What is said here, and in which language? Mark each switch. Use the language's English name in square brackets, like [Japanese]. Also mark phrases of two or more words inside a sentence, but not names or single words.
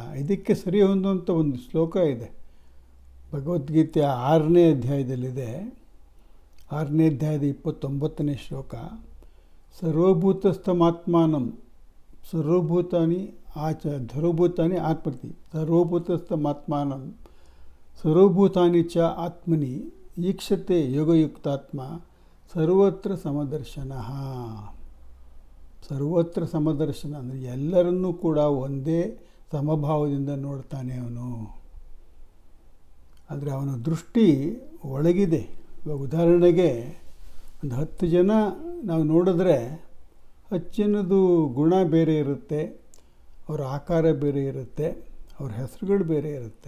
[Kannada] ಇದಕ್ಕೆ ಸರಿ ಹೊಂದುವಂಥ ಒಂದು ಶ್ಲೋಕ ಇದೆ, ಭಗವದ್ಗೀತೆಯ 6ನೇ ಅಧ್ಯಾಯದಲ್ಲಿದೆ. 6ನೇ ಅಧ್ಯಾಯದ 29ನೇ ಶ್ಲೋಕ, [Sanskrit] ಸರ್ವಭೂತಸ್ಥಮಾತ್ಮಾನಂ ಸರ್ವಭೂತಾನಿ ಧರ್ವಭೂತಾನಿ ಆತ್ಮತಿ ಸರ್ವಭೂತಸ್ಥಮಾತ್ಮಾನಂ ಸರ್ವಭೂತಾನಿ ಚ ಆತ್ಮನಿ ಈಕ್ಷತೆ ಯೋಗಯುಕ್ತಾತ್ಮ ಸರ್ವತ್ರ ಸಮದರ್ಶನ. ಸರ್ವತ್ರ ಸಮದರ್ಶನ [Kannada] ಅಂದರೆ ಎಲ್ಲರನ್ನೂ ಕೂಡ ಒಂದೇ ಸಮಭಾವದಿಂದ ನೋಡ್ತಾನೆ ಅವನು. ಆದರೆ ಅವನ ದೃಷ್ಟಿ ಒಳಗಿದೆ. ಇವಾಗ ಉದಾಹರಣೆಗೆ ಒಂದು 10 ಜನ ನಾವು ನೋಡಿದ್ರೆ 10 ಜನದ್ದು ಗುಣ ಬೇರೆ ಇರುತ್ತೆ, ಅವರ ಆಕಾರ ಬೇರೆ ಇರುತ್ತೆ, ಅವ್ರ ಹೆಸರುಗಳು ಬೇರೆ ಇರುತ್ತೆ.